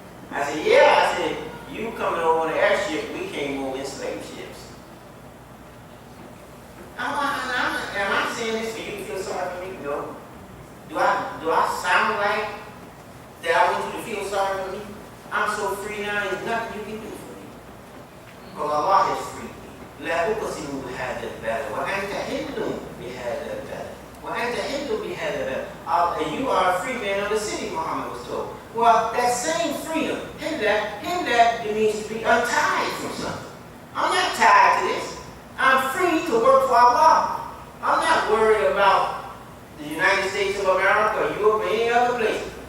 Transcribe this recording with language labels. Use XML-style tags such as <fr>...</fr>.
<en>I said, yeah, I said, you coming over on the airship, we came over in slave ships. Am I saying this for you to feel sorry for me? No. Do I sound like that I want you to feel sorry for me? I'm so free now, there's nothing you can do for me. Because Allah has freed me.</en> <ar>لا أقسم بهذا البلد وأنت حل بهذا البلد وأنت حل بهذا البلد.</ar> <en>And you are a free man of the city, Muhammad was told. Well, that same freedom, it means to be untied from something. I'm not tied to this. I'm free to work for Allah. I'm not worried about the United States of America or Europe or any other place.</en>